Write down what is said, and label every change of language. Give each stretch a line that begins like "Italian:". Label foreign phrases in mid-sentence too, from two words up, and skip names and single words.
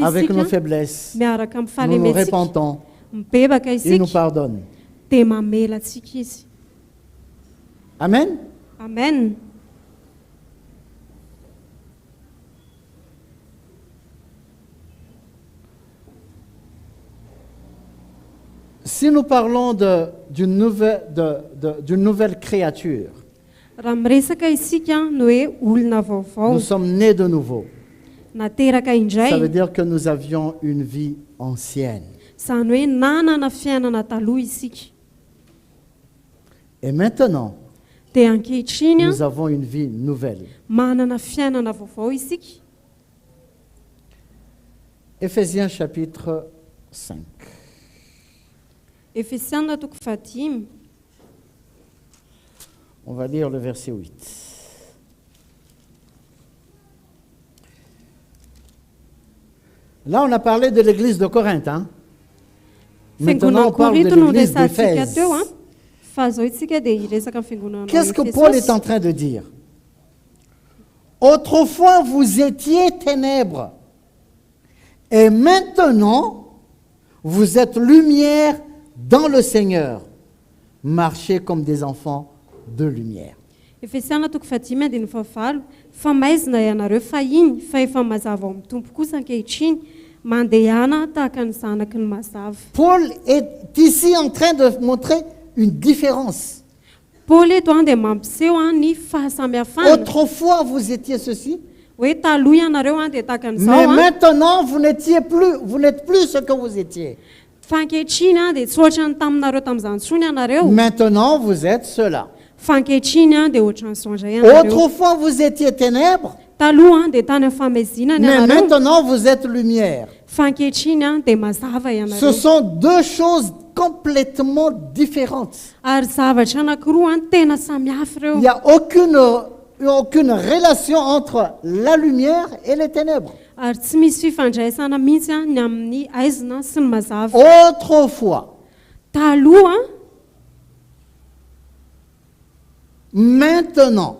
French: avec nos
Malagasy: isika
French: faiblesses,
Malagasy: miaraka amin'ny
French: nous nous
Malagasy: fahalementsika,
French: repentons.
Malagasy: mibebaka
French: Il nous
Malagasy: isika
French: pardonne.
Malagasy: dia mamela atsika izy. Amen. Amen.
French: Si nous parlons d'une nouvelle créature,
Malagasy: Raha miresaka isika no hoe olona vaovao,
French: nous sommes nés de nouveau.
Malagasy: nateraka
French: Ça veut
Malagasy: indray,
French: dire que nous avions une vie ancienne.
Malagasy: izany hoe nanana fiainana taloha isika.
French: Et maintenant,
Malagasy: Dia ankehitriny
French: nous avons une vie nouvelle.
Malagasy: manana fiainana vaovao isika.
French: Éphésiens chapitre 5.
Malagasy: Efesianina toko 5.
French: On va lire le verset 8. Là, on a parlé de l'église de Corinthe. Hein? Maintenant, on parle de l'église d'Éphèse. Qu'est-ce que Paul est en train de dire? Autrefois, vous étiez ténèbres. Et maintenant, vous êtes lumière dans le Seigneur. Marchez comme des enfants de lumière.
Malagasy: Efesiana toko fahatimy andiny fahavalo fa maizina ianareo fa iny fa efa mazava ao amin'ny tompo kosa ankehitriny mandehana tahaka ny zanaky ny mazava.
French: Paul est ici en train de montrer une différence.
Malagasy: Paul eto dia mampiseho ny fahasamihafana.
French: Autrefois vous étiez ceci,
Malagasy: hoe taloha ianareo dia tahaka
French: mais
Malagasy: n'izao
French: maintenant vous n'êtes plus ce que vous étiez.
Malagasy: fa ankehitriny dia tsy ohatrany taminareo tamin'izany tsony ianareo
French: Maintenant vous êtes cela.
Malagasy: fa ankehitriny dia ohatran'izao indray ianareo.
French: Autrefois vous étiez ténèbres,
Malagasy: Taloha dia tany amin'ny famezinana
French: mais
Malagasy: ianareo
French: maintenant vous êtes lumière.
Malagasy: fa ankehitriny dia mazava
French: Ce
Malagasy: ianareo.
French: sont deux choses complètement différentes.
Malagasy: Ary zavatra anankiroa tena samihafa
French: Il
Malagasy: ireo.
French: n'y a aucune relation entre la lumière et les ténèbres.
Malagasy: Ary tsy misy fifandraisana mihitsy ny amin'ny aizina sy ny mazava.
French: Autrefois,
Malagasy: Taloha
French: maintenant,